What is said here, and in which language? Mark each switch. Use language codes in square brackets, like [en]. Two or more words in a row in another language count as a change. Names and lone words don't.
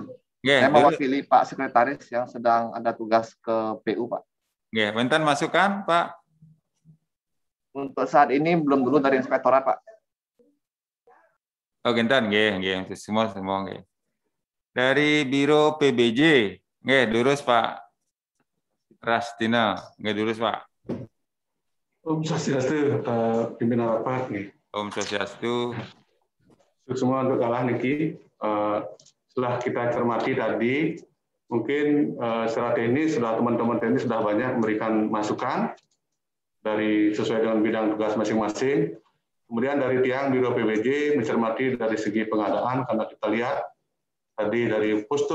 [id] Saya mewakili Pak Sekretaris yang sedang ada tugas ke PU, Pak. Wonten masukan, Pak? Untuk saat ini belum dulu dari Inspektorat, Pak. Oh, genten, untuk semua. Dari Biro PBJ, durus Pak Rastina, durus Pak. [sa] Om Swastiastu, [id] pimpinan rapat nih. [sa] Om Swastiastu. [id] Semua untuk kalah niki. Setelah kita cermati tadi, mungkin secara teknis, teman-teman teknis sudah banyak memberikan masukan dari sesuai dengan bidang tugas masing-masing. Kemudian dari tiang Biro PBJ mencermati dari segi pengadaan, karena kita lihat tadi dari postur